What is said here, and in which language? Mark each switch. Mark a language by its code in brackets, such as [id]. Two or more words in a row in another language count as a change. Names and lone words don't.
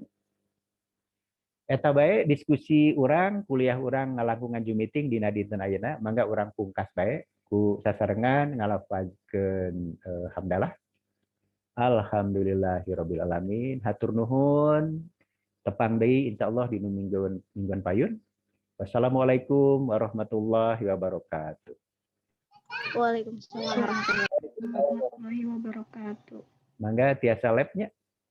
[su] Eta bae diskusi urang, kuliah urang ngalangkungan Zoom meeting dina dinten ayeuna, mangga urang pungkas bae ku sasarengan ngalafazkeun hamdalah. [ar] الحمد لله رب العالمين. [su] Hatur nuhun. Tepang deui insyaallah dina mingguan payun. [ar] والسلام عليكم ورحمة الله وبركاته. وعليكم السلام ورحمة الله وبركاته. [su] Mangga tiasa labnya.